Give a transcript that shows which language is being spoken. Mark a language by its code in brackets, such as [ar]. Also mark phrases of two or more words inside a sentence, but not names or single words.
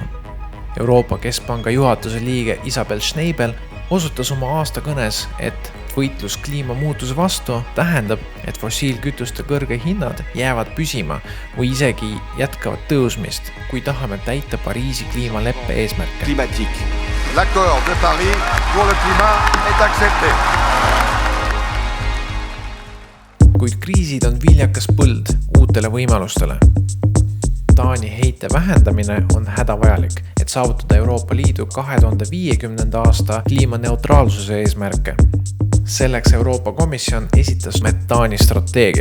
[et] Euroopa Keskpanga juhatuse liige Isabel Schneibel osutas oma aastakõnes, et võitlus kliimamuutuse vastu tähendab, et fossiilkütuste kõrge hinnad jäävad püsima või isegi jätkavad tõusmist, kui tahame täita Pariisi kliimaleppe eesmärke. [fr] Climatique. L'accord de Paris pour le climat est accepté. [et] Kuid kriisid on viljakas põld uutele võimalustele. Taani heite vähendamine on hädavajalik, et saavutada Euroopa Liidu 2050. aasta kliimaneutraalsuse eesmärke. Selleks Euroopa Komisjon esitas metaani strateegia.